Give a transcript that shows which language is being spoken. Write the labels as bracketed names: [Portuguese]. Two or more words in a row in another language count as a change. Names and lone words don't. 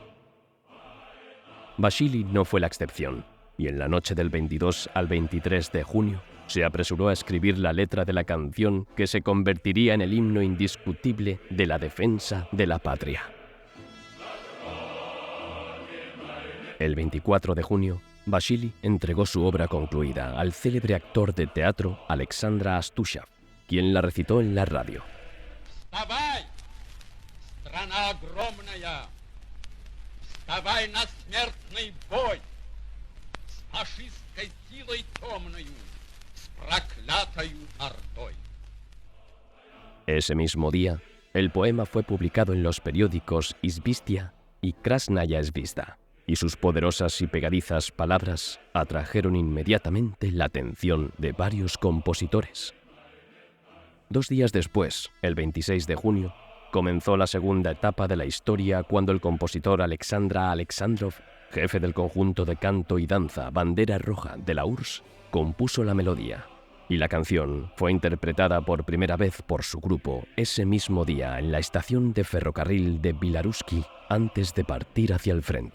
[Spanish] Vasily no fue la excepción, y en la noche del 22 al 23 de junio se apresuró a escribir la letra de la canción que se convertiría en el himno indiscutible de la defensa de la patria. El 24 de junio, Vasily entregó su obra concluida al célebre actor de teatro Alexandra Astushev, quien la recitó en la radio. [Russian] Вставай, страна огромная, вставай на смертный бой с фашистской силой темною, с проклятою ордой. [Spanish] Ese mismo día, el poema fue publicado en los periódicos Izvestia y Krasnaya Zvezda, y sus poderosas y pegadizas palabras atrajeron inmediatamente la atención de varios compositores. 2 días después, el 26 de junio, comenzó la segunda etapa de la historia cuando el compositor Alexandra Alexandrov, jefe del conjunto de canto y danza Bandera Roja de la URSS, compuso la melodía, y la canción fue interpretada por primera vez por su grupo ese mismo día en la estación de ferrocarril de Bilarusky antes de partir hacia el frente.